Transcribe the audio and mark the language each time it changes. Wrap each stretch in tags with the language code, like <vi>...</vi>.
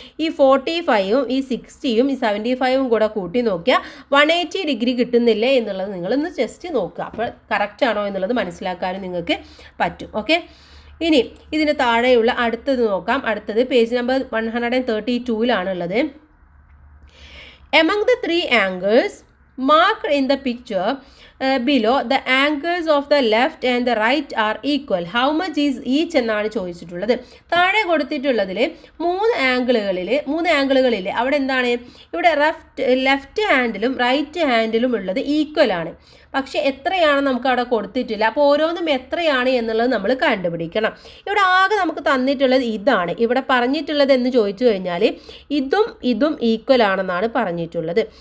<ml>ഈ 45ഉം ഈ 60യും ഈ 75ഉം കൂടെ കൂട്ടി നോക്കിയാൽ 180 ഡിഗ്രി കിട്ടുന്നില്ലേ എന്നുള്ളത് നിങ്ങളൊന്ന് ജസ്റ്റ് നോക്കുക. അപ്പോൾ കറക്റ്റ് ആണോ എന്നുള്ളത് മനസ്സിലാക്കാനും നിങ്ങൾക്ക് പറ്റും. ഓക്കെ, ഇനി ഇതിന് താഴെയുള്ള അടുത്തത് നോക്കാം. അടുത്തത് page number 132-ലാണുള്ളത്.</ml> <en>Among the 3 angles marked in the picture below, the angles of the left and the right are equal. How much is each</en> <ml>എന്നാണ് ചോദിച്ചിട്ടുള്ളത്. താഴെ കൊടുത്തിട്ടുള്ളതിൽ 3 ആംഗിളുകളിൽ അവിടെ എന്താണ്? ഇവിടെ ലെഫ്റ്റ് ഹാൻഡിലും റൈറ്റ് ഹാൻഡിലും ഉള്ളത് ഈക്വൽ ആണ്. പക്ഷേ എത്രയാണ് നമുക്ക് അവിടെ കൊടുത്തിട്ടില്ല. അപ്പോൾ ഓരോന്നും എത്രയാണ് എന്നുള്ളത് നമ്മൾ കണ്ടുപിടിക്കണം. ഇവിടെ ആകെ നമുക്ക് തന്നിട്ടുള്ളത് ഇതാണ്. ഇവിടെ പറഞ്ഞിട്ടുള്ളത് എന്ന് ചോദിച്ചു കഴിഞ്ഞാൽ ഇതും ഈക്വൽ ആണെന്നാണ് പറഞ്ഞിട്ടുള്ളത്.</ml>